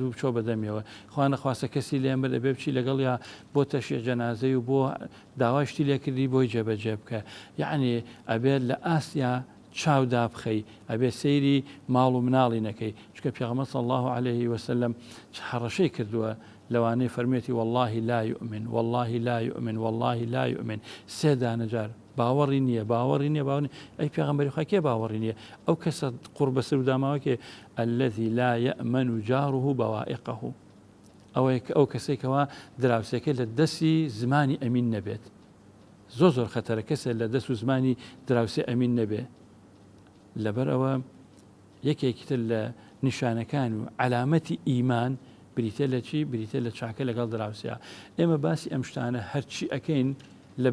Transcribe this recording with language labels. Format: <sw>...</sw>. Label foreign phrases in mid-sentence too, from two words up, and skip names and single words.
<ckb>بوو بچۆ بەدەمیەوە خوا نەخواستە کەسی لێم بەر دەبێ بچی لەگەڵ یا بۆ تەشیع جەنازەی و بۆ داوای شتی لێکردی بۆی جێبەجێ بکە یعنی ئەبێت لە ئاسیا چاودا بخەی ئەبێ سەیری ماڵ و مناڵی نەکەی چکە پێغەمبەر</ckb> <ar>صلی الله عليه وسلم</ar> <ckb>هەڕەشەی کردووە لەوانەی فەرمێتی</ckb> <ar>والله لا يؤمن والله لا يؤمن والله لا يؤمن</ar> <ckb>سێ دانەجار باوەڕی نییە باوەڕی ئەی پێغەمبەری خوا کێ باوەڕی نییە ئەو کەسە قوڕ بەسەر و داماوەکێ</ckb> <ar>الذي لا يأمن جاره بوائقه</ar> <ckb>ئەو کەسێکەوە دراوسەکە لە دەستی زمانی ئەمین نەبێت زۆر خەتەرە کەسێک لە دەست و زمانی دراوسێ ئەمین نەبێ لەبەر ئەوە یەکێکی تر لە نیشانەکان و علامەتی ئیمان بریتە لە چی بریتە لە چاکە لەگەڵ دراوسیا ئێمە باسی ئەم شتانە هەرچی ئەکەین لە</ckb>